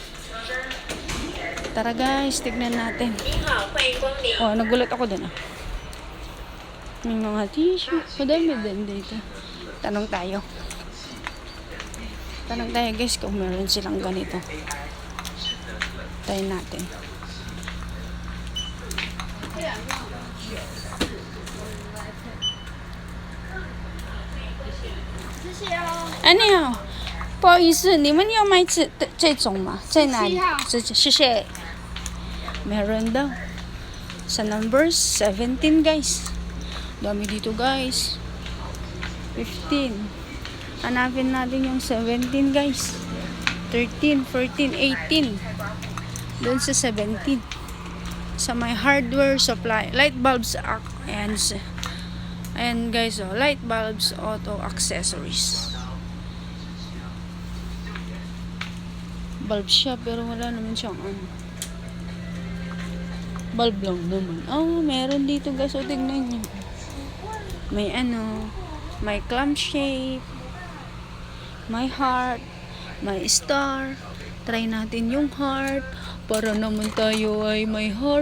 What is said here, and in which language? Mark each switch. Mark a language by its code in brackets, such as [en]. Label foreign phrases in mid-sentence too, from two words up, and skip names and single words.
[tl] Tara guys, tignan natin. Nagulat ako dun May mga tissue. Madami din dito. Tanong tayo guys kung meron silang ganito. Try natin. [zh] 不好意思，你们要买这种吗？在哪里？谢谢。 [tl] Meron daw. Sa number 17 guys. Dami dito guys. 15. Hanapin natin yung 17 guys. 13, 14, 18. Doon sa 17. Sa my [en] hardware supply. Light bulbs and guys, light bulbs, auto accessories. [tl] Bulb siya pero wala naman siyang bulb lang naman. Meron dito guys. Tignan nyo. May may [en] clam shape, [tl] may heart, may star. Try natin yung heart para naman tayo ay may heart.